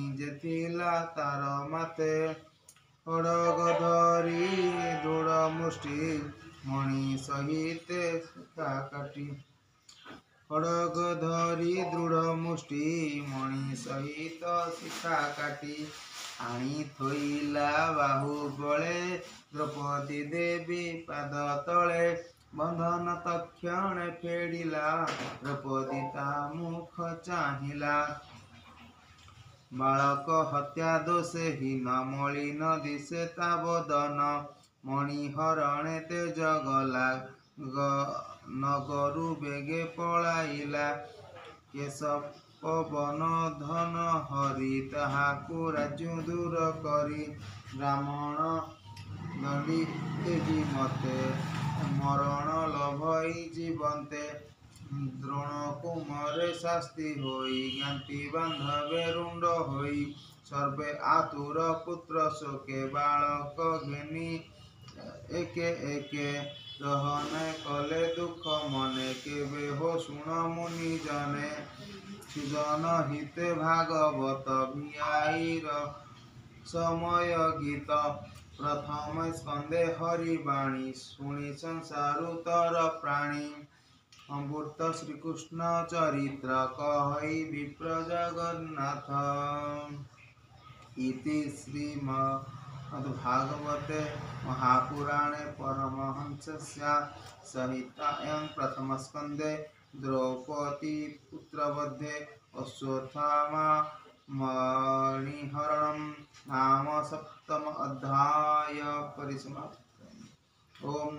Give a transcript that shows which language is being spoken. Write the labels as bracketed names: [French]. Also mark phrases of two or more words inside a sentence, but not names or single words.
[Odia] ଯେଥିଲା ତାର ମାତେ ଖଡ୍ଗ ଧରି ଦୃଢ଼ ମୁଷ୍ଟି ମଣି ସହିତେ ଶିଖା କାଟି ଖଡ୍ଗ ଧରି ଦୃଢ଼ ମୁଷ୍ଟି ମଣି ସହିତ ଶିଖା କାଟି ଆଣି ଥୋଇଲା ବାହୁ ବଳେ ଦ୍ରୌପଦୀ ଦେବୀ ପାଦ ତଳେ ବନ୍ଧନ ତକ୍ଷଣ ଫେଡ଼ିଲା ଦ୍ରୌପଦୀ ତା ମୁଖ ଚାହିଁଲା ବାଳକ ହତ୍ୟା ଦୋଷେ ହୀନ ମଳିନ ଦିଶେ ତା ବଦନ ମଣିହରଣେ ତେଜ ଗଲା ନଗରୁ ବେଗେ ପଳାଇଲା କେଶ ପବନ ଧନ ହରି ତାହାକୁ ରାଜ୍ୟ ଦୂର କରି ବ୍ରାହ୍ମଣ ଦଣ୍ଡି ଦେବୀ ମତେ ମରଣ ଲଭଇ ଜୀବନ୍ତେ ଦ୍ରୋଣ କୁମରେ ଶାସ୍ତି ହୋଇ ଜ୍ଞାତି ବାନ୍ଧବେ ରୁଣ୍ଡ ହୋଇ ସର୍ବେ ଆତୁର ପୁତ୍ର ଶୋକେ ବାଳକ ଘେନି ଏକେ ଏକେ ଦହନେ କଲେ ଦୁଖ ମନେ କେବେ ହୋ ଶୁଣ ମୁନି ଜନେ ସୁଜନ ହିତେ ଭାଗବତ ଭିଆଇର ସମୟ ଗୀତ ପ୍ରଥମ ସ୍କନ୍ଦେ ହରିବାଣୀ ଶୁଣି ସଂସାରୁତର ପ୍ରାଣୀ ଅମୃତ ଶ୍ରୀକୃଷ୍ଣ ଚରିତ୍ର କହଇ ବିପ୍ର ଜଗନ୍ନାଥ [Sanskrit] इति श्रीमद्भागवते महापुराणे परमहंसस्य संहितायां प्रथमस्कन्धे द्रौपदी पुत्रवधे अश्वत्थामा मणिहरणं नाम सप्तम अध्याय परिसमाप्तः।